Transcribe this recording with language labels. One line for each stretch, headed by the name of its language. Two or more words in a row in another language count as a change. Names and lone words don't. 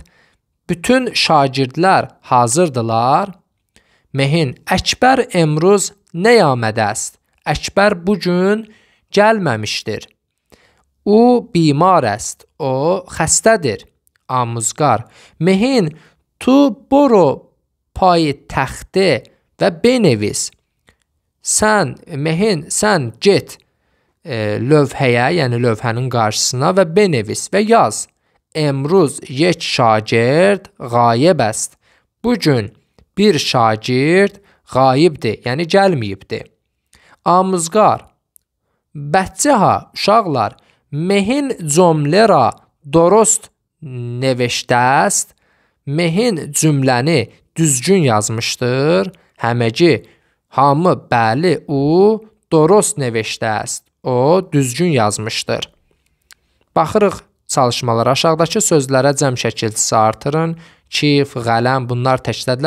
Azerbaijani: Bütün şagirdlər hazırdılar.
Persian: Mehin, Əkbər امروز نیامده است.
Azerbaijani: Əkbər bugün gəlməmişdir.
Persian: او بیمار است.
Azerbaijani: O xəstədir.
Persian: Amuzgar, Mehin, tu برو پای تخته و بنویس.
Azerbaijani: Sən get lövhəyə, yəni lövhənin qarşısına və benevis və yaz.
Persian: Emruz یک شاگرد غایب است.
Azerbaijani: Bugün bir şagird qayibdir, yəni gəlməyibdir.
Persian: آموزگار، بچه‌ها, uşaqlar, Mehin جمله را درست نوشته است.
Azerbaijani: Mehin cümləni düzgün yazmışdır.
Persian: Həməci,
Azerbaijani: hamı, bəli,
Persian: او درست نوشته است.
Azerbaijani: O düzgün yazmışdır. Baxırıq çalışmalara. Aşağıdakı sözlərə cəm şəkilçisi artırın. Kif, qələm, bunlar təkdədirlər.